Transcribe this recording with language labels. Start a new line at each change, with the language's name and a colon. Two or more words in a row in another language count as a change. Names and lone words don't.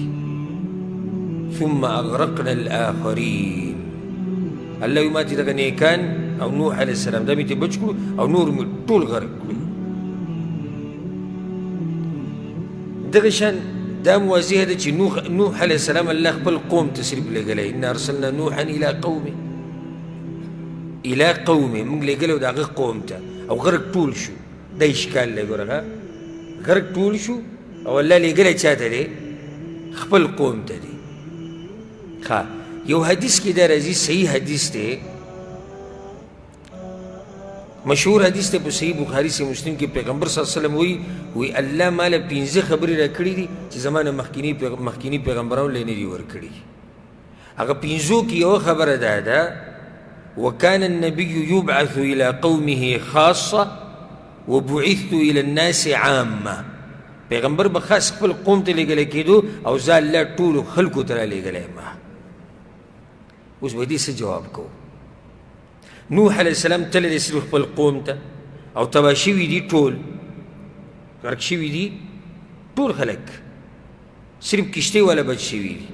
Arabic: ثم اغرقنا الاخرین
Pashto: الله وایي ما چې دغه نیکان او نوح علیه السلام دا مې ترې بچ کړو او نور مې ټول غرق کړو. دغه شان دا واضحه ده چې نوح علیه السلام الله خپل قوم ته صرف لېږلی.
Arabic: انا ارسلنا نوحا الى قومه
Pashto: موږ لېږلی و د هغه قوم ته او غرق ټول شو. دا اشکال دی ګوره غرق ټول شو او الله لېږلی چا ته دی؟ خپل قوم ته دی. ښه یو حدیث کې دا راځي صحیح حدیث دی مشهور حدیث دی په صحیح بخاري صحیح مسلم کې پیغمبر صلی الله علیه وسلم وایي الله ماله 15 خبرې راکړي دي چې زما نه مخکیني پیغمبرانو له نه دي ورکړي. هغه 15 کې یوه خبره دا ده
Arabic: وكان النبي يبعث إلى قومه خاصة وبعثت إلى الناس عامة.
Pashto: پیغمبر به خاص خپل قوم ته لېږلی کېدو او زه الله ټولو خلکو ته رالیږلی یم. اوس به دې څه جواب کوو؟ نوح علیه السلام تللی دی صرف خپل قوم ته او تباه شوي دي ټول، غرق شوي دي ټول خلک، صرف کشتۍ والا بچ شوي دي.